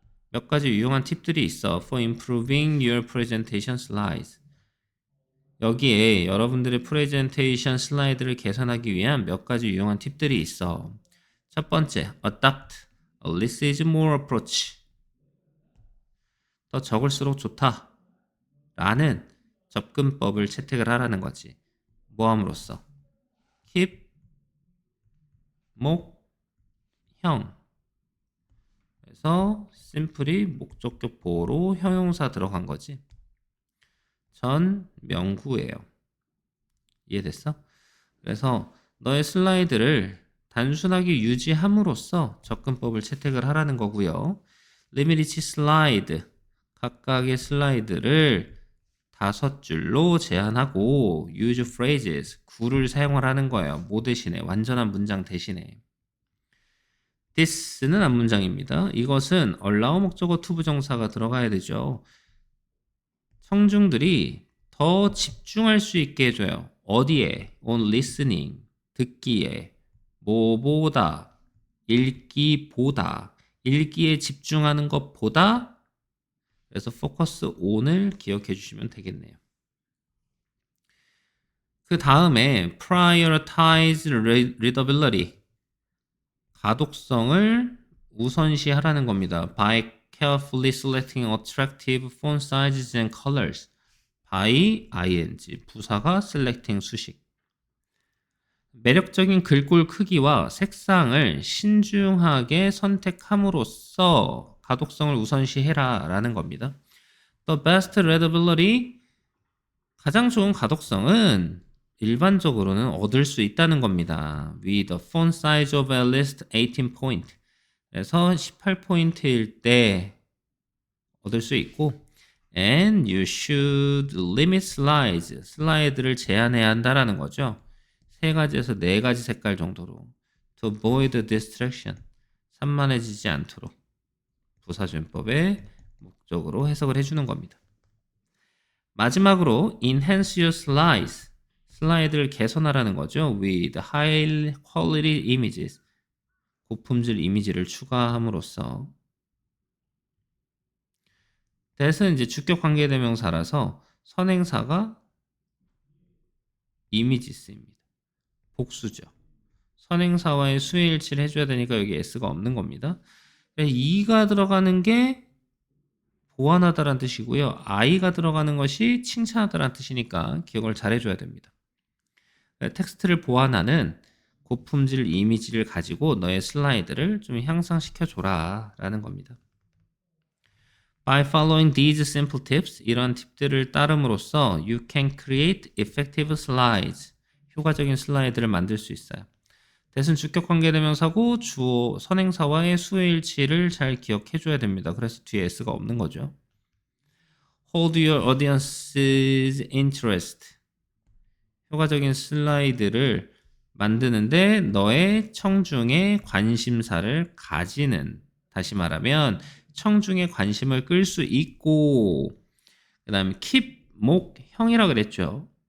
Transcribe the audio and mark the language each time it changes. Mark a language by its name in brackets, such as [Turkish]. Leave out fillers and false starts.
[Korean] 몇 가지 유용한 팁들이 있어. [English] For improving your presentation slides. [Korean] 여기에 여러분들의 프레젠테이션 슬라이드를 개선하기 위한 몇 가지 유용한 팁들이 있어. 첫 번째, [English] adopt a less is more approach. [Korean] 더 적을수록 좋다. 라는 접근법을 채택을 하라는 거지. 뭐 함으로써? keep, 목, 형. 그래서 simply 목적격 보호로 형용사 들어간 거지. 전 명구예요. 이해됐어? 그래서 너의 슬라이드를 단순하게 유지함으로써 접근법을 채택을 하라는 거고요. Limit slide, 각각의 슬라이드를 5줄로 제한하고 [English] use phrases, [Korean] 구를 사용을 하는 거예요. 뭐 대신에? 완전한 문장 대신에. this는 앞문장입니다. 이것은 allow 목적어 to 부정사가 들어가야 되죠. 청중들이 더 집중할 수 있게 해줘요. 어디에? [English] on listening, [Korean] 듣기에. 뭐보다? 읽기보다. 읽기에 집중하는 것보다. 그래서 focus on을 기억해 주시면 되겠네요. 그 다음에 [English] prioritize readability, [Korean] 가독성을 우선시하라는 겁니다. [English] by carefully selecting attractive font sizes and colors. [Korean] by ing, 부사가 selecting 수식. 매력적인 글꼴 크기와 색상을 신중하게 선택함으로써 가독성을 우선시해라 라는 겁니다. [English] The best readability, [Korean] 가장 좋은 가독성은 일반적으로는 얻을 수 있다는 겁니다. [English] With a font size of at least 18 point. [Korean] 그래서 18포인트일 때 얻을 수 있고, [English] and you should limit slides. [Korean] 슬라이드를 제한해야 한다라는 거죠. 3가지에서 4가지 색깔 정도로. [English] To avoid distraction. [Korean] 산만해지지 않도록. 부사준법의 목적으로 해석을 해주는 겁니다. 마지막으로 [English] enhance your slides. [Korean] 슬라이드를 개선하라는 거죠. [English] With high quality images. [Korean] 고품질 이미지를 추가함으로써. that은 이제 주격 관계대명사라서 선행사가 images입니다. 복수죠. 선행사와의 수일치를 해줘야 되니까 여기 s가 없는 겁니다. e가 들어가는 게 보완하다라는 뜻이고요. i가 들어가는 것이 칭찬하다라는 뜻이니까 기억을 잘 해줘야 됩니다. 텍스트를 보완하는 고품질 이미지를 가지고 너의 슬라이드를 좀 향상시켜줘라 라는 겁니다. [English] By following these simple tips, [Korean] 이런 팁들을 따름으로써 [English] you can create effective slides. [Korean] 효과적인 슬라이드를 만들 수 있어요. 대신 주격 관계대명사고 주어 선행사와의 수일치를 잘 기억해줘야 됩니다. 그래서 뒤에 s가 없는 거죠. [English] Hold your audience's interest. [Korean] 효과적인 슬라이드를 만드는데 너의 청중의 관심사를 가지는, 다시 말하면 청중의 관심을 끌 수 있고, 그 다음에 keep, 목, 형이라 그랬죠.